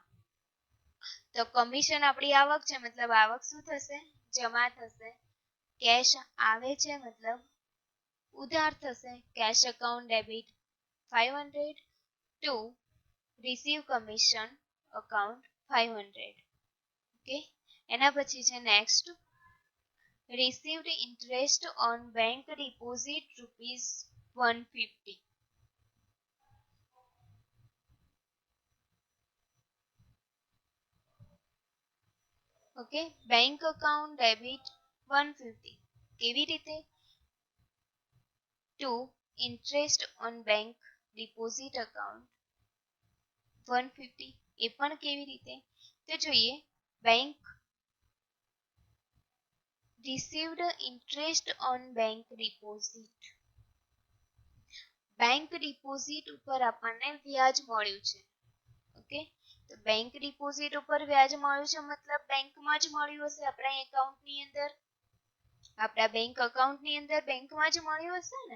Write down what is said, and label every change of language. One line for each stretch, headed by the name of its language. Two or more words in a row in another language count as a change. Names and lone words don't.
Gujarati: તો કમિશન આપણી આવક છે મતલબ આવક શું થશે, જમા થશે.
English: કેશ
Gujarati: આવે છે મતલબ ઉધાર થશે,
English: cash account debit 500 to receive commission account 500. ઓકે,
Gujarati: એના પછી છે
English: નેક્સ્ટ received interest on bank deposit ₹150. ઓકે, bank account debit 150.
Gujarati: કેવી રીતે,
English: to interest on bank deposit account 150.
Gujarati: એ પણ કેવી રીતે, તો જોઈએ.
English: બેંક received interest on bank deposit. bank deposit
Gujarati: ઉપર આપણને વ્યાજ મળ્યું છે. ઓકે, તો
English: bank deposit
Gujarati: ઉપર વ્યાજ મળ્યું છે મતલબ બેંકમાં જ મળ્યું હશે, આપણા એકાઉન્ટની અંદર, આપણા
English: bank accountની
Gujarati: અંદર બેંકમાં જ મળ્યું હશે ને.